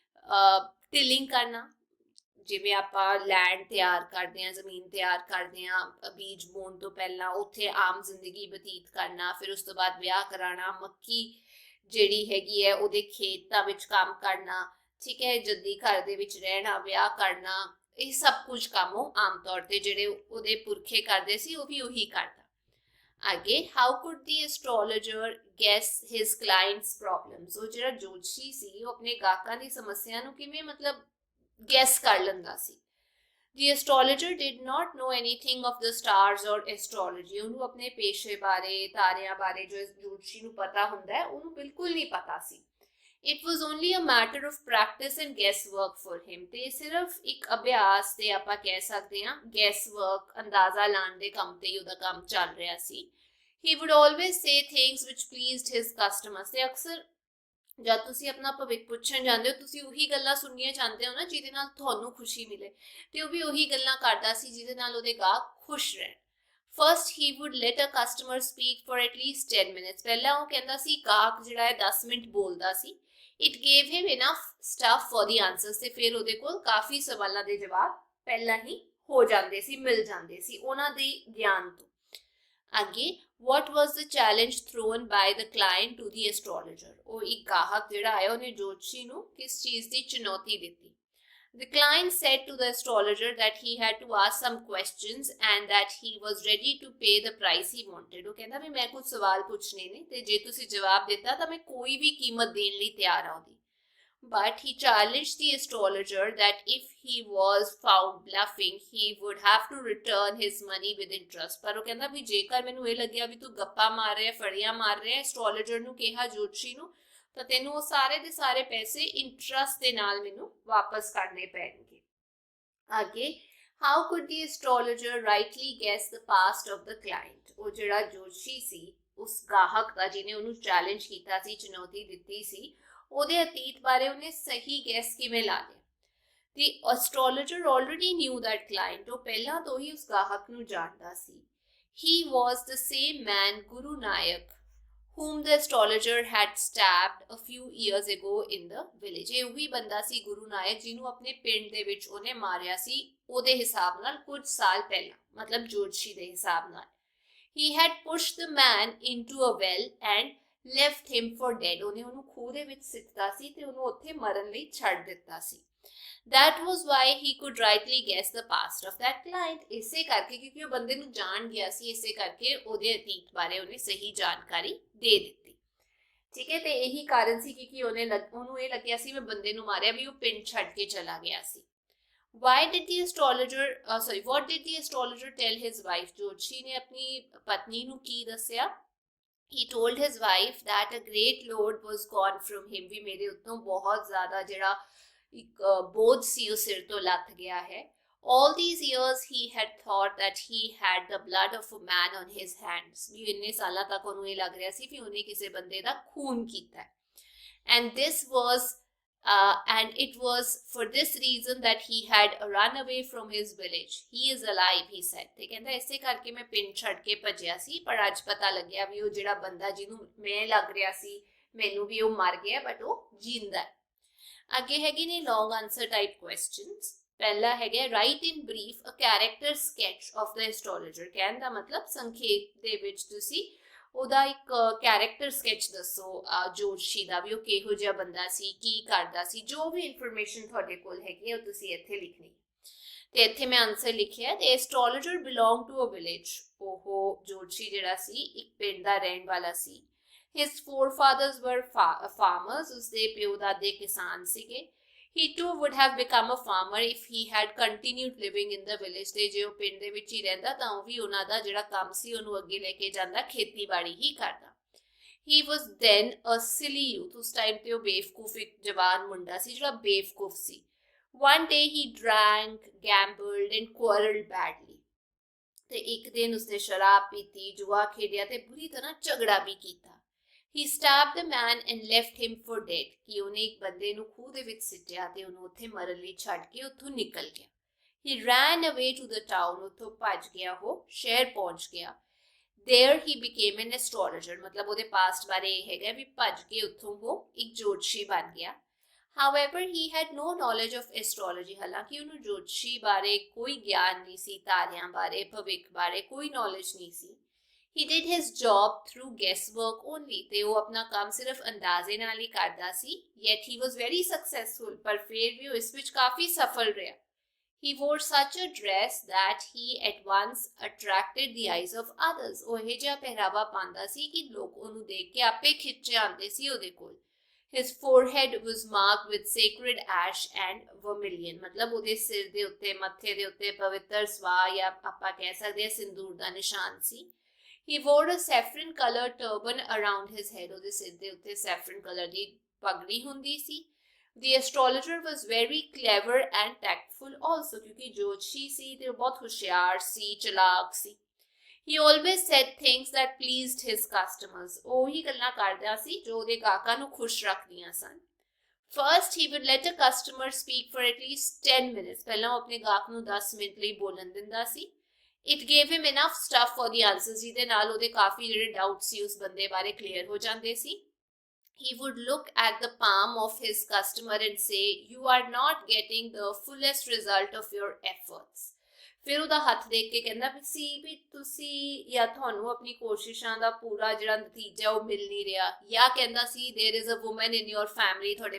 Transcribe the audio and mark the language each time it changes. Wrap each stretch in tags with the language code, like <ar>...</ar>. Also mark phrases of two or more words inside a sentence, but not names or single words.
<pa>ਟਿਲਿੰਗ ਕਰਨਾ ਜਿਵੇਂ ਆਪਾਂ ਲੈਂਡ ਤਿਆਰ ਕਰਦੇ ਹਾਂ ਜ਼ਮੀਨ ਤਿਆਰ ਕਰਦੇ ਹਾਂ ਬੀਜ ਬੋਣ ਤੋਂ ਪਹਿਲਾਂ ਉੱਥੇ ਆਮ ਜ਼ਿੰਦਗੀ ਬਤੀਤ ਕਰਨਾ ਫਿਰ ਉਸ ਤੋਂ ਬਾਅਦ ਵਿਆਹ ਕਰਾਉਣਾ ਮੱਕੀ ਜਿਹੜੀ ਹੈਗੀ ਹੈ ਉਹਦੇ ਖੇਤਾਂ ਵਿੱਚ ਕੰਮ ਕਰਨਾ ਠੀਕ ਹੈ ਜੱਦੀ ਘਰ ਦੇ ਵਿੱਚ ਰਹਿਣਾ ਵਿਆਹ ਕਰਨਾ ਇਹ ਸਭ ਕੁਝ ਕੰਮ ਉਹ ਆਮ ਤੌਰ ਤੇ ਜਿਹੜੇ ਉਹਦੇ ਪੁਰਖੇ ਕਰਦੇ ਸੀ ਉਹ ਵੀ ਉਹੀ ਕਰਦਾ. ਅੱਗੇ</pa> <en>how could the astrologer guess his clients problems</en> <pa>ਉਹ ਜਿਹੜਾ ਜੋਤਸ਼ੀ ਸੀ ਉਹ ਆਪਣੇ ਗਾਹਕਾਂ ਦੀ ਸਮੱਸਿਆ ਨੂੰ ਕਿਵੇਂ ਮਤਲਬ ਗੈਸ ਕਰ ਲੈਂਦਾ ਸੀ.</pa> <en>The astrologer did not know anything of the stars or astrology.</en> <pa>ਉਹਨੂੰ ਆਪਣੇ ਪੇਸ਼ੇ ਬਾਰੇ ਤਾਰਿਆਂ ਬਾਰੇ ਜੋ ਜੋਤਸ਼ੀ ਨੂੰ ਪਤਾ ਹੁੰਦਾ ਹੈ ਉਹਨੂੰ ਬਿਲਕੁਲ ਨਹੀਂ ਪਤਾ ਸੀ.</pa> <en>It was only a matter of practice and guesswork for him.</en> <pa>ਤੇ ਸਿਰਫ ਇੱਕ ਅਭਿਆਸ ਤੇ ਆਪਾਂ ਕਹਿ ਸਕਦੇ ਹਾਂ guesswork ਅੰਦਾਜ਼ਾ ਲਾਉਣ ਦੇ ਕੰਮ ਤੇ ਹੀ ਉਹਦਾ ਕੰਮ ਚੱਲ ਰਿਹਾ ਸੀ.</pa> <en>He would always say things which pleased his customers.</en> <pa>ਤੇ ਅਕਸਰ ਜਦ ਤੁਸੀਂ ਆਪਣਾ ਭਵਿੱਖ ਪੁੱਛਣ ਜਾਂਦੇ ਹੋ ਤੁਸੀਂ ਉਹੀ ਗੱਲਾਂ ਸੁਣਨੀਆਂ ਚਾਹੁੰਦੇ ਹੋ ਨਾ ਜਿਹਦੇ ਨਾਲ ਤੁਹਾਨੂੰ ਖੁਸ਼ੀ ਮਿਲੇ ਤੇ ਉਹ ਵੀ ਉਹੀ ਗੱਲਾਂ ਕਰਦਾ ਸੀ ਜਿਹਦੇ ਨਾਲ ਉਹਦੇ ਗਾਹਕ ਖੁਸ਼ ਰਹਿਣ.</pa> <en>First, he would let a customer speak for at least 10 minutes.</en> <pa>ਪਹਿਲਾਂ ਉਹ ਕਹਿੰਦਾ ਸੀ ਗਾਹਕ ਜਿਹੜਾ ਹੈ 10 ਮਿੰਟ ਬੋਲਦਾ ਸੀ.</pa> <en>It gave him enough stuff for the answers.</en> <pa>ਤੇ ਫਿਰ ਉਹਦੇ ਕੋਲ ਕਾਫੀ ਸਵਾਲਾਂ ਦੇ ਜਵਾਬ ਪਹਿਲਾਂ ਹੀ ਹੋ ਜਾਂਦੇ ਸੀ ਮਿਲ ਜਾਂਦੇ ਸੀ ਉਹਨਾਂ ਦੇ ਗਿਆਨ ਤੋਂ.</pa> <en>ਅੱਗੇ what was the challenge thrown by the client to the astrologer?</en> <pa>ਉਹ ਇੱਕ ਗਾਹਕ ਜਿਹੜਾ ਆਇਆ ਉਹਨੇ ਜੋਤਸ਼ੀ ਨੂੰ ਕਿਸ ਚੀਜ਼ ਦੀ ਚੁਣੌਤੀ ਦਿੱਤੀ?</pa> <en>The client said to the astrologer that he had to ask some questions and that he was ready to pay the price he wanted.</en> <hi>वो कहता भी मैं कुछ सवाल पूछने ने ते जे तुसी जवाब देता तो मैं कोई भी कीमत देने</hi> <pa>ਲਈ ਤਿਆਰ ਹਾਂ ਉਹਦੀ.</pa> <en>But he challenged the astrologer that if he was found bluffing, he would have to return his money with interest.</en> <pa>ਪਰ ਉਹ ਕਹਿੰਦਾ ਵੀ ਜੇਕਰ ਮੈਨੂੰ ਇਹ ਲੱਗਿਆ ਵੀ ਤੂੰ ਗੱਪਾ ਮਾਰ ਰਿਹਾ, ਫੜੀਆਂ ਮਾਰ ਰਿਹਾ, ਐਸਟ੍ਰੋਲੋਜਰ ਨੂੰ ਕਿਹਾ ਜੋਤਸ਼ੀ ਨੂੰ, ਤਾਂ ਤੈਨੂੰ ਉਹ ਸਾਰੇ ਦੇ ਸਾਰੇ ਪੈਸੇ ਇੰਟਰਸਟ ਦੇ ਨਾਲ ਮੈਨੂੰ ਵਾਪਸ ਕਰਨੇ ਪੈਣਗੇ. ਅੱਗੇ,</pa> <en>how could the astrologer rightly guess the past of the client?</en> <pa>ਉਹ ਜਿਹੜਾ ਜੋਤਸ਼ੀ ਸੀ, ਉਸ ਗਾਹਕ ਦਾ ਜਿਹਨੇ ਉਹਨੂੰ ਚੈਲੰਜ ਕੀਤਾ ਸੀ, ਚੁਣੌਤੀ ਦਿੱਤੀ ਸੀ, ਉਹਦੇ ਅਤੀਤ ਬਾਰੇ ਉਹਨੇ ਸਹੀ ਗੈਸ ਕਿਵੇਂ ਲਾ ਲਿਆ?</pa> <en>The astrologer already knew that client.</en> <pa>ਉਹ ਪਹਿਲਾਂ ਤੋਂ ਹੀ ਉਸ ਗਾਹਕ ਨੂੰ ਜਾਣਦਾ ਸੀ.</pa> <en>He was the same man, Guru Nayak, whom the astrologer had stabbed a few years ago in the village.</en> <pa>ਇਹ ਉਹੀ ਬੰਦਾ ਸੀ ਗੁਰੂ ਨਾਇਕ ਜਿਹਨੂੰ ਆਪਣੇ ਪਿੰਡ ਦੇ ਵਿੱਚ ਉਹਨੇ ਮਾਰਿਆ ਸੀ ਉਹਦੇ ਹਿਸਾਬ ਨਾਲ ਕੁਝ ਸਾਲ ਪਹਿਲਾਂ, ਮਤਲਬ ਜੋਤਸ਼ੀ ਦੇ ਹਿਸਾਬ ਨਾਲ.</pa> <en>He had pushed the man into a well and left him for dead.</en> <pa>ਉਹਨੇ ਉਹਨੂੰ ਖੂਹ ਦੇ ਵਿੱਚ ਸਿੱਟਤਾ ਸੀ ਤੇ ਉਹਨੂੰ ਉੱਥੇ ਮਰਨ ਲਈ ਛੱਡ ਦਿੱਤਾ ਸੀ.</pa> <en>That was why he could rightly guess the past of that client.</en> <pa>ਇਸੇ ਕਰਕੇ ਕਿਉਂਕਿ ਉਹ ਬੰਦੇ ਨੂੰ ਜਾਣ ਗਿਆ ਸੀ, ਇਸੇ ਕਰਕੇ ਉਹਦੇ ਅਤੀਤ ਬਾਰੇ ਉਹਨੇ ਸਹੀ ਜਾਣਕਾਰੀ ਦੇ ਦਿੱਤੀ. ਠੀਕ ਹੈ, ਤੇ ਇਹੀ ਕਾਰਨ ਸੀ ਕਿ ਉਹਨੂੰ ਇਹ ਲੱਗਿਆ ਸੀ ਮੈਂ ਬੰਦੇ ਨੂੰ ਮਾਰਿਆ ਵੀ ਉਹ ਪਿੰਡ ਛੱਡ ਕੇ ਚਲਾ ਗਿਆ ਸੀ.</pa> <en>What did the astrologer tell his wife?</en> <pa>ਜੋਤਸ਼ੀ ਨੇ ਆਪਣੀ ਪਤਨੀ ਨੂੰ ਕੀ ਦੱਸਿਆ?</pa> <en>He told his wife that a great load was gone from him.</en> <pa>ਵੀ ਮੇਰੇ ਉੱਤੋਂ ਬਹੁਤ ਜ਼ਿਆਦਾ ਜਿਹੜਾ ਇੱਕ ਬੋਝ ਸੀ ਉਹ ਸਿਰ ਤੋਂ ਲੱਥ ਗਿਆ ਹੈ.</pa> <en>All these years he had thought that he had the blood of a man on his hands.</en> <pa>ਵੀ ਇੰਨੇ ਸਾਲਾਂ ਤੱਕ ਉਹਨੂੰ ਇਹ ਲੱਗ ਰਿਹਾ ਸੀ ਕਿ ਉਹਨੇ ਕਿਸੇ ਬੰਦੇ ਦਾ ਖੂਨ ਕੀਤਾ.</pa> <en>And it was for this reason that he had run away from his village. He is alive, he said.</en> <pa>ਤੇ ਕਹਿੰਦਾ ਇਸੇ ਕਰਕੇ ਮੈਂ ਪਿੰਡ ਛੱਡ ਕੇ ਭੱਜਿਆ ਸੀ, ਪਰ ਅੱਜ ਪਤਾ ਲੱਗਿਆ ਵੀ ਉਹ ਜਿਹੜਾ ਬੰਦਾ ਜਿਹਨੂੰ ਮੈਂ ਲੱਗ ਰਿਹਾ ਸੀ ਮੈਨੂੰ ਵੀ ਉਹ ਮਰ ਗਿਆ, ਬਟ ਉਹ ਜਿੰਦਾ. ਅੱਗੇ ਹੈਗੇ ਨੇ</pa> <en>long answer type questions.</en> <pa>ਪਹਿਲਾ ਹੈਗਾ</pa> <en>write in brief a character sketch of the astrologer.</en> <pa>ਕਹਿਣ ਦਾ ਮਤਲਬ ਸੰਖੇਪ ਦੇ ਵਿੱਚ ਤੁਸੀਂ ਉਹਦਾ ਇੱਕ</pa> <en>character sketch</en> <pa>ਦੱਸੋ ਜੋਤਸ਼ੀ ਦਾ, ਵੀ ਉਹ ਕਿਹੋ ਜਿਹਾ ਬੰਦਾ ਸੀ, ਕੀ ਕਰਦਾ ਸੀ, ਜੋ ਵੀ ਇਨਫੋਰਮੇਸ਼ਨ ਤੁਹਾਡੇ ਕੋਲ ਹੈਗੀ ਉਹ ਤੁਸੀਂ ਇੱਥੇ ਲਿਖਣੀ. ਤੇ ਇੱਥੇ ਮੈਂ ਆਨਸਰ ਲਿਖਿਆ ਤੇ</pa> <en>astrologer belong to a village.</en> <pa>ਉਹ ਜੋਤਸ਼ੀ ਜਿਹੜਾ ਸੀ ਇੱਕ ਪਿੰਡ ਦਾ ਰਹਿਣ ਵਾਲਾ ਸੀ.</pa> <en>His forefathers were farmers.</en> <pa>ਉਸਦੇ ਪਿਓ ਦਾਦੇ ਕਿਸਾਨ ਸੀਗੇ.</pa> <en>He too would have become a farmer if he had continued living in the village.</en> <pa>ਤੇ ਜੇ ਉਹ ਪਿੰਡ ਦੇ ਵਿੱਚ ਹੀ ਰਹਿੰਦਾ ਤਾਂ ਉਹ ਵੀ ਉਹਨਾਂ ਦਾ ਜਿਹੜਾ ਕੰਮ ਸੀ ਉਹਨੂੰ ਅੱਗੇ ਲੈ ਕੇ ਜਾਂਦਾ, ਖੇਤੀਬਾੜੀ ਹੀ ਕਰਦਾ.</pa> <en>He was then a silly youth.</en> <pa>ਉਸ ਟਾਈਮ ਤੇ ਉਹ ਬੇਵਕੂਫ ਇੱਕ ਜਵਾਨ ਮੁੰਡਾ ਸੀ ਜਿਹੜਾ ਬੇਵਕੂਫ ਸੀ.</pa> <en>One day he drank, gambled and quarreled badly.</en> <pa>ਤੇ ਇੱਕ ਦਿਨ ਉਸਨੇ ਸ਼ਰਾਬ ਪੀਤੀ, ਜੂਆ ਖੇਡਿਆ ਤੇ ਬੁਰੀ ਤਰ੍ਹਾਂ ਝਗੜਾ ਵੀ ਕੀਤਾ.</pa> <en>He stabbed the man and left him for dead.</en> <pa>ਕਿ ਉਹਨੇ ਇੱਕ ਬੰਦੇ ਨੂੰ ਖੂਹ ਦੇ ਵਿੱਚ ਸਿੱਟਿਆ ਤੇ ਉਹਨੂੰ ਉੱਥੇ ਮਰਨ ਲਈ ਛੱਡ ਕੇ ਉੱਥੋਂ ਨਿਕਲ ਗਿਆ.</pa> <en>He ran away to the town.</en> <pa>ਉੱਥੋਂ ਭੱਜ ਗਿਆ, ਉਹ ਸ਼ਹਿਰ ਪਹੁੰਚ ਗਿਆ.</pa> <en>There he became an astrologer.</en> <pa>ਮਤਲਬ ਉਹਦੇ ਪਾਸਟ ਬਾਰੇ ਇਹ ਹੈਗਾ ਵੀ ਭੱਜ ਕੇ ਉੱਥੋਂ ਉਹ ਇੱਕ ਜੋਤਸ਼ੀ ਬਣ ਗਿਆ.</pa> <en>However, he had no knowledge of astrology.</en> <pa>ਹਾਲਾਂਕਿ ਉਹਨੂੰ ਜੋਤਸ਼ੀ ਬਾਰੇ ਕੋਈ ਗਿਆਨ ਨਹੀਂ ਸੀ, ਤਾਰਿਆਂ ਬਾਰੇ, ਭਵਿੱਖ ਬਾਰੇ ਕੋਈ ਨੌਲੇਜ ਨਹੀਂ ਸੀ.</pa> <en>He did his job through guesswork only.</en> <pa>ਤੇ ਉਹ ਆਪਣਾ ਕੰਮ ਸਿਰਫ ਅੰਦਾਜ਼ੇ ਨਾਲ ਹੀ ਕਰਦਾ ਸੀ.</pa> <en>Yet he was very successful.</en> <pa>ਪਰ ਫਿਰ ਵੀ ਉਹ ਇਸ ਵਿੱਚ ਕਾਫੀ ਸਫਲ ਰਿਹਾ.</pa> <en>He wore such a dress that he at once attracted the eyes of others.</en> <pa>ਉਹ ਇਹ ਜਿਹਾ ਪਹਿਰਾਵਾ ਪਾਉਂਦਾ ਸੀ ਕਿ ਲੋਕ ਉਹਨੂੰ ਦੇਖ ਕੇ ਆਪੇ ਖਿੱਚੇ ਆਉਂਦੇ ਸੀ ਉਹਦੇ ਕੋਲ.</pa> <en>His forehead was marked with sacred ash and vermilion.</en> <pa>ਮਤਲਬ ਉਹਦੇ ਸਿਰ ਦੇ ਉੱਤੇ, ਮੱਥੇ ਦੇ ਉੱਤੇ ਪਵਿੱਤਰ ਸਵਾ ਜਾਂ ਆਪਾਂ ਕਹਿ ਸਕਦੇ ਹਾਂ ਸਿੰਦੂਰ ਦਾ ਨਿਸ਼ਾਨ ਸੀ.</pa> <en>He wore a saffron colored turban around his head.</en> <pa>ਉਹਦੇ ਸਿਰ ਦੇ ਉੱਤੇ</pa> <en>saffron color</en> <pa>ਦੀ ਪਗੜੀ ਹੁੰਦੀ ਸੀ.</pa> <en>The astrologer was very clever and tactful also.</en> <pa>ਕਿਉਂਕਿ ਜੋਤਸ਼ੀ ਸੀ ਤੇ ਉਹ ਬਹੁਤ ਹੁਸ਼ਿਆਰ ਸੀ, ਚਲਾਕ ਸੀ.</pa> <en>He always said things that pleased his customers.</en> <pa>ਉਹੀ ਗੱਲਾਂ ਕਰਦਾ ਸੀ ਜੋ ਉਹਦੇ ਗਾਹਕਾਂ ਨੂੰ ਖੁਸ਼ ਰੱਖਦੀਆਂ ਸਨ.</pa> <en>First, he would let a customer speak for at least 10 minutes.</en> <pa>ਪਹਿਲਾਂ ਉਹ ਆਪਣੇ ਗਾਹਕ ਨੂੰ 10 ਮਿੰਟ ਲਈ ਬੋਲਣ ਦਿੰਦਾ ਸੀ.</pa> <en>It gave him enough stuff for the answers.</en> <pa>ਜਿਹਦੇ ਨਾਲ ਉਹਦੇ ਕਾਫੀ ਜਿਹੜੇ ਡਾਊਟ ਸੀ ਉਸ ਬੰਦੇ ਬਾਰੇ ਕਲੀਅਰ ਹੋ ਜਾਂਦੇ ਸੀ.</pa> <en>He would look at the palm of his customer and say, "You are not getting the fullest result of your efforts."</en> <pa>ਫਿਰ ਉਹਦਾ ਹੱਥ ਦੇਖ ਕੇ ਕਹਿੰਦਾ ਵੀ ਤੁਸੀਂ ਜਾਂ ਤੁਹਾਨੂੰ ਆਪਣੀ ਕੋਸ਼ਿਸ਼ਾਂ ਦਾ ਪੂਰਾ ਜਿਹੜਾ ਨਤੀਜਾ ਉਹ ਮਿਲ ਨਹੀਂ ਰਿਹਾ, ਜਾਂ ਕਹਿੰਦਾ ਸੀ</pa> <en>there is a woman in your family.</en>